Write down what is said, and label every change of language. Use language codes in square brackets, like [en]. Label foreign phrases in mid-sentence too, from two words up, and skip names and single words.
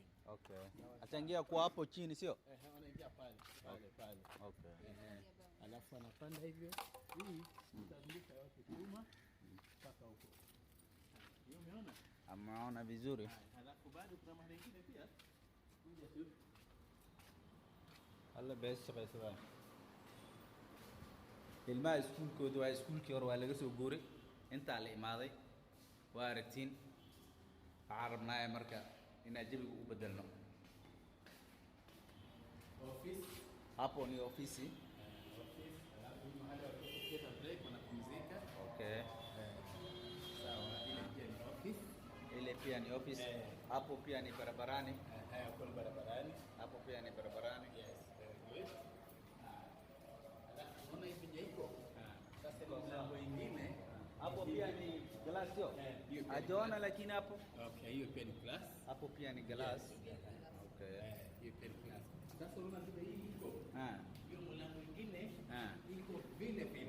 [sw] okay ataingia kwa hapo chini sio Wanaingia pale pale. okay Halafu wanapanda hivyo. Hii tutazungusha yote chuma mpaka huko. Hiyo umeona? ameona vizuri Halafu bado kuna mahali nyingine pia. Kuja tu. [so] alla bees shaqaysadaan ilmaha iskuulkooda waa iskuulkii hore waa laga soo guuray intaa la imaaday waa aragtiin waxaan rabnaa marka inaan jawiga u bedelno. [sw] Office. Hapo ni ofisi. Office. Alafu mahali watoto kupata break wanapumzika. Okay. Sawa, ile pia ni office. Ile pia ni office. Hapo pia ni barabarani. Hapo ni barabarani. Hapo pia ni barabarani. [en] Yes, very good. [sw] Alafu unaona hivi jaiko? Sasa ni mlango ingine. Hapo pia ni glass sio? Ajaona lakini hapo. Okay, hiyo pia ni glass. Hapo pia ni glass. Okay. Hiyo pia ni glass. Sasa unaona vile hii iko? Hiyo mlango ingine iko vile vile.